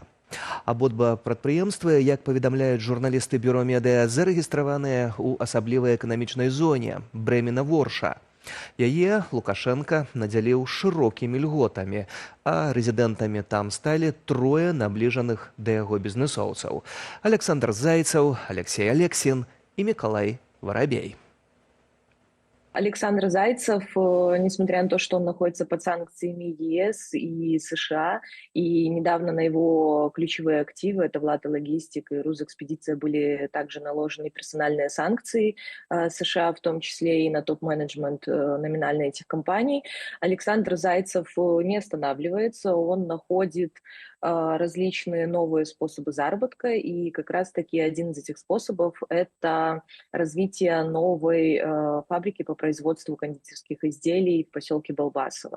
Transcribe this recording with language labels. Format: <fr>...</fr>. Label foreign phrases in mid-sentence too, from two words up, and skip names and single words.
<be>Абодва прадпрыемствы, як паведамляюць журналісты бюро медыа, зарэгістраваныя ў асаблівай эканамічнай зоне Бремена-Ворша. Яе Лукашенко надзяліў шырокімі льготамі, а рэзідэнтамі там сталі трое набліжаных да яго бізнесоўцаў: Александр Зайцев, Алексей Алексин і Миколай Воробей.</be> <ru>Александр Зайцев, несмотря на то, что он находится под санкциями ЕС и США, и недавно на его ключевые активы, это Влата Логистик и Рузэкспедиция, были также наложены персональные санкции США, в том числе и на топ-менеджмент номинально этих компаний, Александр Зайцев не останавливается, он находит различные новые способы заработка, и как раз-таки один из этих способов – это развитие новой фабрики по производству кондитерских изделий в поселке Балбасово.</ru>